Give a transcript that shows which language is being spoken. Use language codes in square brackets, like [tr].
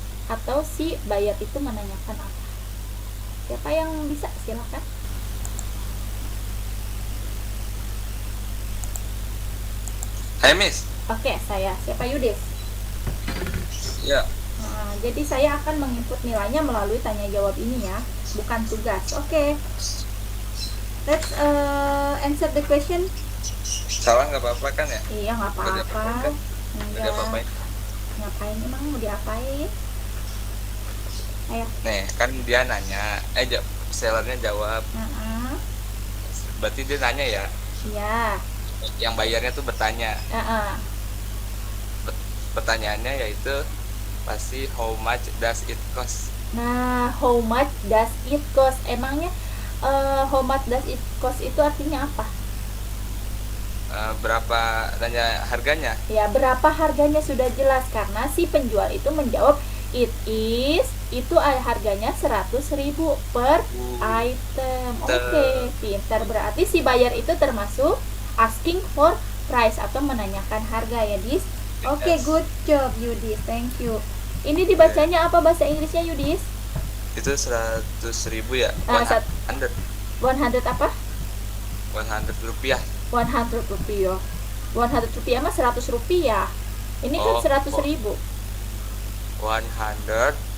[id] Atau si buyer itu menanyakan apa? Siapa yang bisa? Silakan. Hai Miss. Oke, saya. Siapa Yudis? Ya. Nah, jadi saya akan menginput nilainya melalui tanya jawab ini ya, bukan tugas. Oke. [en] Let's answer the question. [id] Salah nggak apa-apa kan ya? Iya, nggak apa-apa. Nggak apa-apa. Ngapain emang mau diapain? Ayo. Nih, kan dia nanya, sellernya jawab. Berarti dia nanya ya? Iya. Yang bayarnya tuh bertanya. Pertanyaannya yaitu pasti [en] how much does it cost? Nah, how much does it cost? [id] Emangnya [en] how much does it cost [id] itu artinya apa? Berapa tanya harganya? Ya, berapa harganya sudah jelas karena si penjual itu menjawab [en] it is, [id] itu harganya 100.000 per item. Oke, pintar. Berarti si buyer itu termasuk [en] asking for price [id] atau menanyakan harga ya, Dis. [en] Oke, good job Yudis, thank you. [id] Ini dibacanya apa bahasa Inggrisnya Yudis? Itu 100.000 ya? 100 apa? 100 rupiah. 100 rupiah. 100 rupiah mah 100 rupiah. Ini kan Oh, 100.000. 100